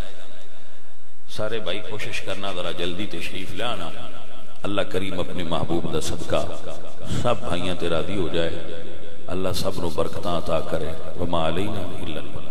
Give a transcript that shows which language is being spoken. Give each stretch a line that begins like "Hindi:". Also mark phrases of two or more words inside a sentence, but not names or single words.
Punjabi: سارے بھائی کوشش کرنا ذرا جلدی تشریف لے آنا. اللہ کریم اپنے محبوب دا صدقہ سب بھائیاں تے راضی ہو جائے. اللہ سب نو برکتاں عطا کرے.
Arabic: وما علینا الا